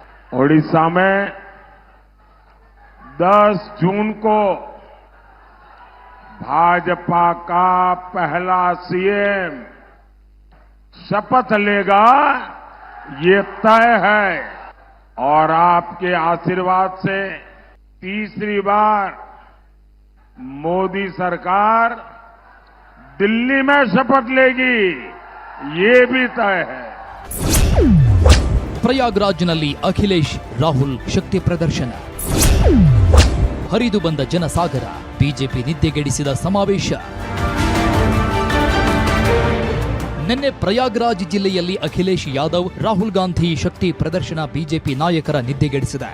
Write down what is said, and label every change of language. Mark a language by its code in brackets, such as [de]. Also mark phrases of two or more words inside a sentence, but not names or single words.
[hi] ओडिशा में 10 जून को भाजपा का पहला सीएम शपथ लेगा, ये तय है. और आपके आशीर्वाद से तीसरी बार मोदी सरकार दिल्ली में शपथ लेगी, ये भी तय है. [kn] ಪ್ರಯಾಗ್ರಾಜ್ನಲ್ಲಿ ಅಖಿಲೇಶ್ ರಾಹುಲ್ ಶಕ್ತಿ ಪ್ರದರ್ಶನ. ಹರಿದು ಬಂದ ಜನಸಾಗರ, ಬಿಜೆಪಿ ನಿದ್ದೆಗೆಡಿಸಿದ ಸಮಾವೇಶ. ನಿನ್ನೆ ಪ್ರಯಾಗ್ರಾಜ್ ಜಿಲ್ಲೆಯಲ್ಲಿ ಅಖಿಲೇಶ್ ಯಾದವ್, ರಾಹುಲ್ ಗಾಂಧಿ ಶಕ್ತಿ ಪ್ರದರ್ಶನ ಬಿಜೆಪಿ ನಾಯಕರ ನಿದ್ದೆಗೆಡಿಸಿದೆ.